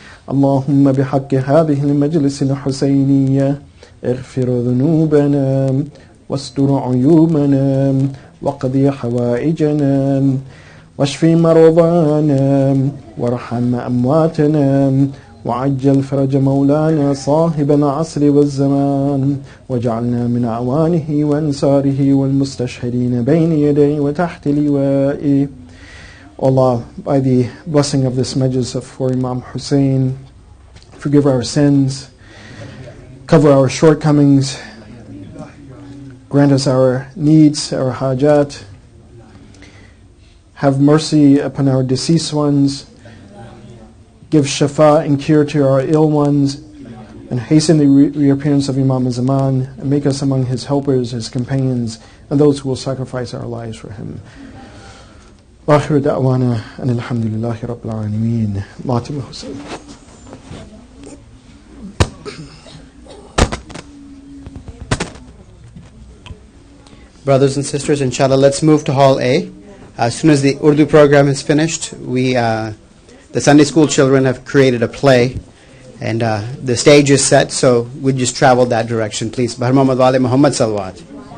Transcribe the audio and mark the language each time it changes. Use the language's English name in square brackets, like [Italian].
[Arabic] اللهم بحق هذه المجلس الحسينية اغفر ذنوبنا واستر عيوبنا واقضي حوائجنا واشف مرضانا وارحم أمواتنا وعجل فرج مولانا صاحب العصر والزمان واجعلنا من أعوانه وأنصاره والمستشهدين بين يديه وتحت لوائه. [English] Allah, by the blessing of this majlis for Imam Hussein, forgive our sins, cover our shortcomings, grant us our needs, our hajat, have mercy upon our deceased ones, give shafa and cure to our ill ones, and hasten the reappearance of Imam Zaman, and make us among his helpers, his companions, and those who will sacrifice our lives for him. [Arabic] آخر دعوانا أن الحمد لله رب العالمين. ماتم Hussein. [English] Brothers and sisters, inshallah, let's move to Hall A. As soon as the Urdu program is finished, the Sunday school children have created a play, and the stage is set, so we just travel that direction, please. Bahar Muhammad Wali Muhammad Salawat.